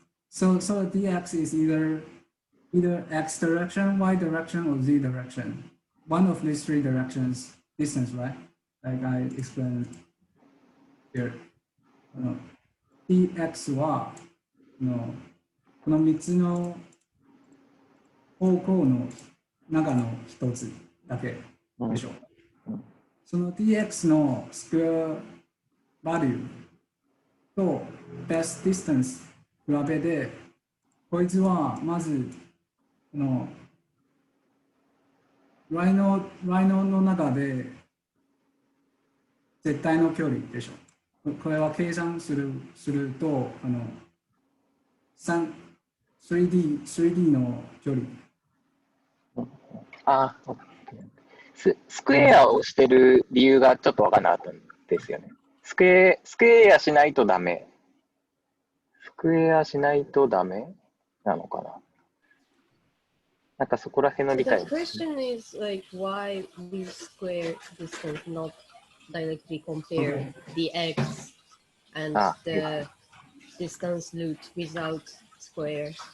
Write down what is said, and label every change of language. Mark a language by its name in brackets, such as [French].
[English] So dx is either x direction, y direction, or z direction. One of these three directions, distance, right? Like I explained here. [Japanese] dx はこの3つの方向の中の一つだけでしょう。その dx のスクエアバリューと [English] best distance [Japanese] 比べて、こいつはまずライノの中で絶対の距離でしょ。これは計算すると3D の距離。あ、スクエアをしてる理由がちょっとわかんなかったんですよね。スクエアしないとダメ。スクエアしないとダメなのかな。なんかそこら辺の理解。 [English] The question is like why we square distance, not directly compare the x and the distance root without square.